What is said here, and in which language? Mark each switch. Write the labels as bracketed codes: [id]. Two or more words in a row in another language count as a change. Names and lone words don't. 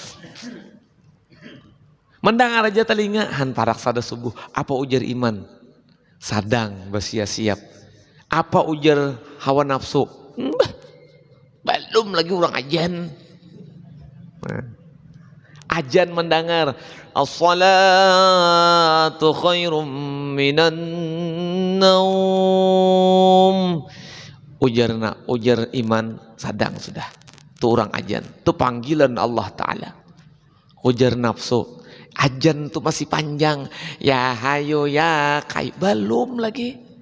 [bjn] Mendengar aja telinga han parak sada subuh. Apa ujar iman? Sadang bersiap siap. Apa ujar hawa nafsu? Belum lagi orang ajan. Ajan mendengar [ar] as-salatu khairum minan naum. [bjn] Ujar iman sadang sudah. [id] Itu orang ajan. Itu panggilan Allah Ta'ala. [bjn] Ujar nafsu. Ajan tuh masih panjang, ya hayo ya kai belum lagi.